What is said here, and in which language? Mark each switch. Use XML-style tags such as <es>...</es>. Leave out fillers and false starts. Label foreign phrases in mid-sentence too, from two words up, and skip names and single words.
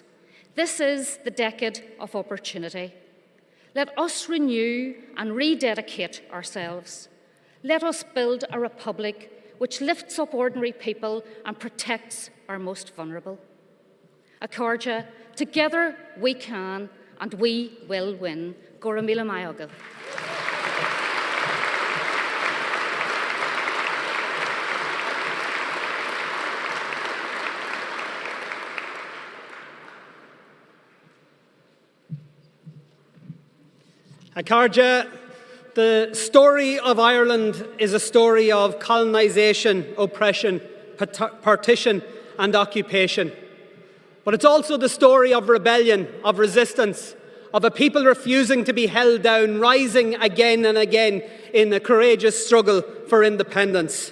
<en>This is the decade of opportunity. Let us renew and rededicate ourselves. Let us build a republic which lifts up ordinary people and protects our most vulnerable. Acharja, together we can and we will win.</en> <ga>Gora míle maith agad.</ga> <en>Acharja, the story of Ireland is a story of colonisation, oppression, partition and occupation. But it's also the story of rebellion, of resistance, of a people refusing to be held down, rising again and again in a courageous struggle for independence.</en>